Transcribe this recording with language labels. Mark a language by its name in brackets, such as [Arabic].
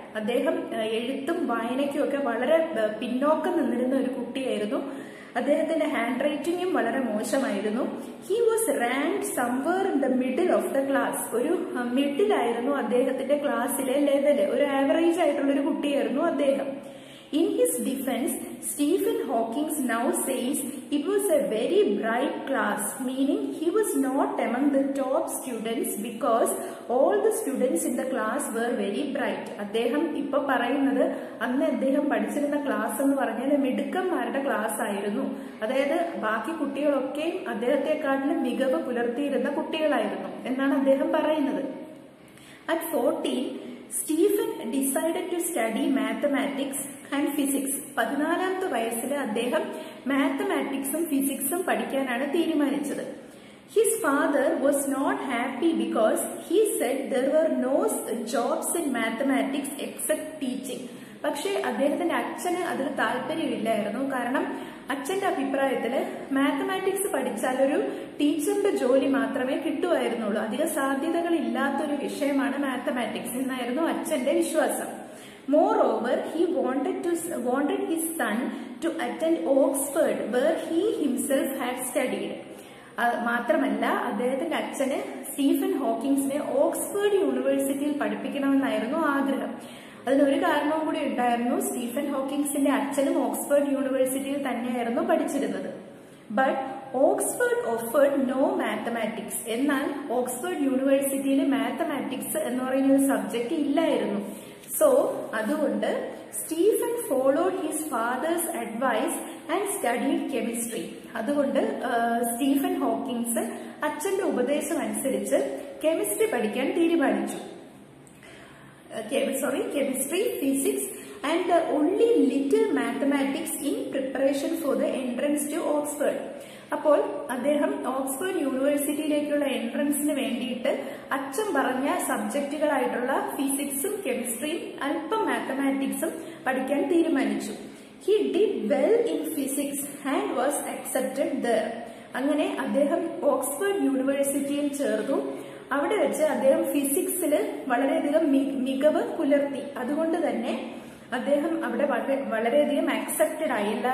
[Malayalam] അദ്ദേഹം എഴുത്തും വായനയ്ക്കും ഒക്കെ വളരെ പിന്നോക്കം നിന്നിരുന്ന ഒരു കുട്ടിയായിരുന്നു. അദ്ദേഹത്തിന്റെ ഹാൻഡ് റൈറ്റിംഗും വളരെ മോശമായിരുന്നു. [English] He was rank somewhere in the middle of the class. [Malayalam] ഒരു മിഡിലായിരുന്നു അദ്ദേഹത്തിന്റെ ക്ലാസ്സിലെ ലെവല്. ഒരു ആവറേജ് ആയിട്ടുള്ള ഒരു കുട്ടിയായിരുന്നു അദ്ദേഹം. [English] In his defense, Stephen Hawking now says it was a very bright class, meaning he was not among the top students because all the students in the class were very bright. [Malayalam] അദ്ദേഹം ഇപ്പൊ പറയുന്നത് അന്ന് അദ്ദേഹം പഠിച്ചിരുന്ന class എന്ന് പറഞ്ഞാൽ മിടുക്കന്മാരുടെ class ആയിരുന്നു. അതായത് ബാക്കി കുട്ടികളൊക്കെ അദ്ദേഹത്തെക്കാട്ടിലും മികവ് പുലർത്തിയിരുന്ന കുട്ടികളായിരുന്നു എന്നാണ് അദ്ദേഹം പറയുന്നത്. [English] At 14, Stephen decided to study mathematics and physics. [Malayalam] 14ാമത്തെ വയസ്സിൽ അദ്ദേഹം മാത്തമാറ്റിക്സും ഫിസിക്സും പഠിക്കാനാണ് തീരുമാനിച്ചത്. [English] His father was not happy because he said there were no jobs in mathematics except teaching. [Malayalam] പക്ഷെ അദ്ദേഹത്തിന്റെ അച്ഛന് അതിൽ താല്പര്യമില്ലായിരുന്നു. കാരണം അച്ഛന്റെ അഭിപ്രായത്തില് മാത്തമാറ്റിക്സ് പഠിച്ചാൽ ഒരു ടീച്ചറിന്റെ ജോലി മാത്രമേ കിട്ടുമായിരുന്നുള്ളൂ, അധിക സാധ്യതകൾ ഇല്ലാത്തൊരു വിഷയമാണ് മാത്തമാറ്റിക്സ് എന്നായിരുന്നു അച്ഛന്റെ വിശ്വാസം. [English] Moreover, he wanted his son to attend Oxford, where he himself had studied. [Malayalam] മാത്രമല്ല അദ്ദേഹത്തിന്റെ അച്ഛന് സ്റ്റീഫൻ ഹോക്കിൻസിനെ ഓക്സ്ഫോർഡ് യൂണിവേഴ്സിറ്റിയിൽ പഠിപ്പിക്കണമെന്നായിരുന്നു ആഗ്രഹം. അതിനൊരു കാരണവും കൂടി ഉണ്ടായിരുന്നു. സ്റ്റീഫൻ ഹോക്കിൻസിന്റെ അച്ഛനും ഓക്സ്ഫോർഡ് യൂണിവേഴ്സിറ്റിയിൽ തന്നെയായിരുന്നു പഠിച്ചിരുന്നത്. [English] But Oxford offered no mathematics. [Malayalam] എന്നാൽ ഓക്സ്ഫോർഡ് യൂണിവേഴ്സിറ്റിയിൽ മാത്തമാറ്റിക്സ് എന്ന് പറയുന്ന ഒരു സബ്ജക്ട് ഇല്ലായിരുന്നു. [English] so [Malayalam] അതുകൊണ്ട് [English] Stephen followed his father's advice and studied chemistry. [Malayalam] അതുകൊണ്ട് സ്റ്റീഫൻ ഹോക്കിൻസ് അച്ഛന്റെ ഉപദേശം അനുസരിച്ച് കെമിസ്ട്രി പഠിക്കാൻ തീരുമാനിച്ചു. [English] Chemistry, physics and only little mathematics in preparation for the entrance to Oxford. [Malayalam] അപ്പോൾ അദ്ദേഹം ഓക്സ്ഫോർഡ് യൂണിവേഴ്സിറ്റിയിലേക്കുള്ള എൻട്രൻസിന് വേണ്ടിയിട്ട് അച്ഛൻ പറഞ്ഞ സബ്ജക്റ്റുകളായിട്ടുള്ള ഫിസിക്സും കെമിസ്ട്രിയും അല്പം മാത്തമാറ്റിക്സും പഠിക്കാൻ തീരുമാനിച്ചു. [English] He did well in physics and was accepted there. [Malayalam] അങ്ങനെ അദ്ദേഹം ഓക്സ്ഫോർഡ് യൂണിവേഴ്സിറ്റിയിൽ ചേർന്നു. അവിടെ വെച്ച് അദ്ദേഹം ഫിസിക്സിൽ വളരെയധികം മികവ് പുലർത്തി. അതുകൊണ്ട് തന്നെ അദ്ദേഹം അവിടെ വളരെയധികം അക്സെപ്റ്റഡ് ആയി.